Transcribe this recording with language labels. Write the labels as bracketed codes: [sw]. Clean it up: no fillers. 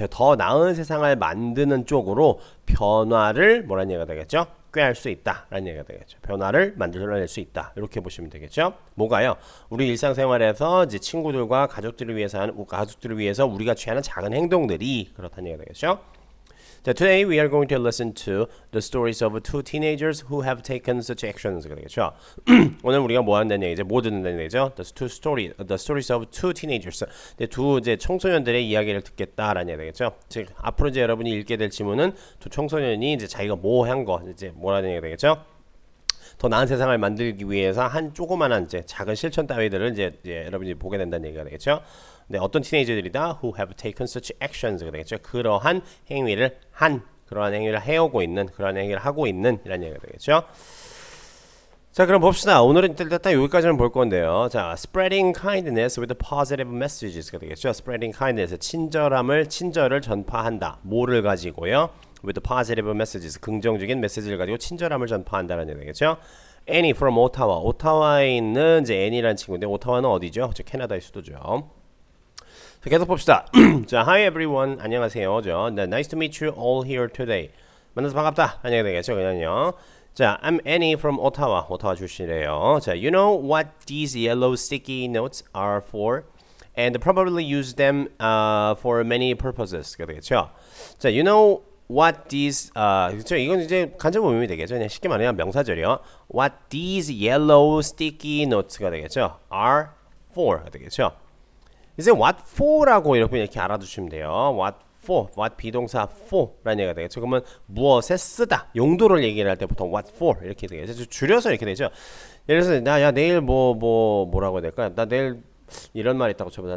[ko] 더 나은 세상을 만드는 쪽으로 변화를 뭐라는 얘기가 되겠죠? 꾀할 수 있다 라는 얘기가 되겠죠. 변화를 만들어낼 수 있다 이렇게 보시면 되겠죠. 뭐가요? 우리 일상생활에서 이제 친구들과 가족들을 위해서 우리가 취하는 작은 행동들이 그렇다는 얘기가 되겠죠. [en] 자, today we are going to listen to the stories of two teenagers who have taken such actions. [ko] 되겠죠. 오늘 우리가 뭐 한다는 얘기죠? 뭐 듣는다는 얘기죠? [en] The stories of two teenagers. [ko] 두 이제 청소년들의 이야기를 듣겠다라는 얘기 되겠죠. 즉 앞으로 이제 여러분이 읽게 될 지문은 두 청소년이 이제 자기가 뭐 한 거 이제 뭐라는 얘기 되겠죠? 더 나은 세상을 만들기 위해서 한 조그만한 이제 작은 실천 따위들을 이제 여러분이 보게 된다는 얘기가 되겠죠. 네, 어떤 티네이저들이다 [en] who have taken such actions [ko] 가 되겠죠. 그러한 행위를 해오고 있는, 그러한 행위를 하고 있는 이라는 얘기가 되겠죠. 자, 그럼 봅시다. 오늘은 일단 여기까지는 볼 건데요. [en] 자, spreading kindness with positive messages가 되겠죠. spreading kindness, [ko] 친절을 전파한다. 뭐를 가지고요? [en] with positive messages, [ko] 긍정적인 메시지를 가지고 친절함을 전파한다는 얘기 되겠죠. [en] Annie from Ottawa. [ko] 오타와에 있는 이제 애니라는 친구인데 오타와는 어디죠? 저 캐나다의 수도죠. 자, 계속 봅시다. 자, [en] hi everyone. [ko] 안녕하세요. [en] Nice to meet you all here today. [ko] 만나서 반갑다. 안녕히 되겠죠. 그냥요. 자, [en] I'm Annie from Ottawa. [ko] 오타와 출신이래요. [en] 자, you know what these yellow sticky notes are for? And probably use them for many purposes. [ko] 되겠죠. 자, [en] you know what these [ko] 그렇죠. 이건 이제 간접 의미 되겠죠. 그냥 쉽게 말하면 명사절이요. [en] What these yellow sticky notes가 되겠죠. are for 되겠죠. [ko] 이제 what for라고 이렇게 알아두시면 돼요. what for, what 비동사 for라는 얘기가 되겠죠. 그러면 무엇에 쓰다 용도를 얘기를 할 때 보통 what for 이렇게 되겠죠. 줄여서 이렇게 되죠. 예를 들어서 야 내일 뭐라고 해야 될까? 나 내일 이런 말 있다고 쳐보자.